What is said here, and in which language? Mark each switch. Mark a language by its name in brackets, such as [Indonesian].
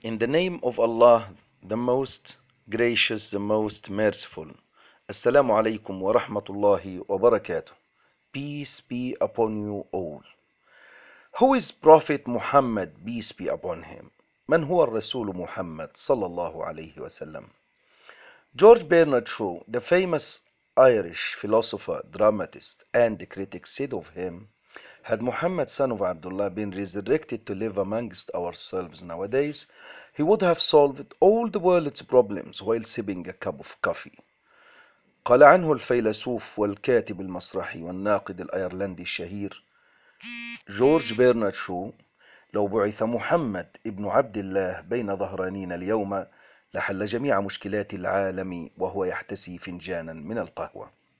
[English] In the name of Allah, the most gracious, the most merciful. [Arabic] السلام عليكم ورحمة الله وبركاته. [English] Peace be upon you all. Who is Prophet Muhammad, peace be upon him? [Arabic] من هو الرسول محمد صلى الله عليه وسلم؟ [English] George Bernard Shaw, the famous Irish philosopher, dramatist, and critic said of him, had Muhammad son of Abdullah been resurrected to live amongst ourselves nowadays, he would have solved all the world's problems while sipping a cup of coffee. [Arabic] قال عنه الفيلسوف والكاتب المسرحي والناقد الأيرلندي الشهير جورج بيرنارد شو لو بعث محمد ابن عبد الله بين ظهرانينا اليوم لحل جميع مشكلات العالم وهو يحتسي فنجانا من القهوة.